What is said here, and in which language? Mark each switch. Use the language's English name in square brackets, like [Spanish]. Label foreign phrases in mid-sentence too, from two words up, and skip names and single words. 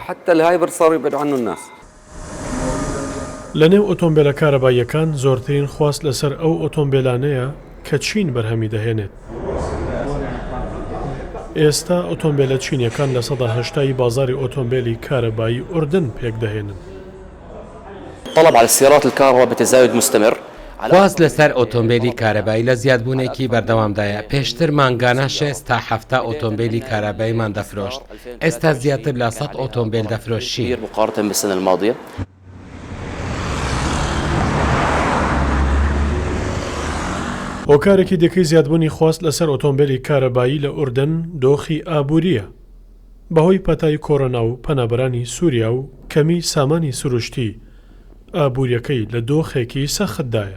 [Central Kurdish] لە نێو ئۆتۆمبیلە کارەباییەکان زۆرترین خواست لەسەر ئەو ئۆتۆمبیلانەیە کە چین بەرهەمی دەهێنێت. ئێستا ئۆتۆمبیلە چینیەکان لە 80% بازاری ئۆتۆمبیلی کارەبایی ئوردن پێک دەهێنن. [Arabic] طلب على السيارات الكهرباء بتزايد مستمر. [Central Kurdish] خواست لەسەر ئۆتۆمبیلی کارەبایی لە زیادبوونێکی بەردەوامدایە. پێشتر مانگانە 6 تا 7 ئۆتۆمبیلی کارەباییمان دەفرۆشت. ئێستا زیاتر لە 100 ئۆتۆمبیل دەفرۆشی. [Arabic] مقارنة بالسنة الماضية. [Central Kurdish] هۆکارێکی دیکەی زیادبوونی خواست لەسەر ئۆتۆمبیلی کارەبایی لە ئوردن دۆخی ئابووریە. بەهۆی پەتای کۆڕۆنا و پەنابەرانی سووریا و کەمی سامانی سروشتی ئابووریەکەی لە دۆخێکی سەختدایە.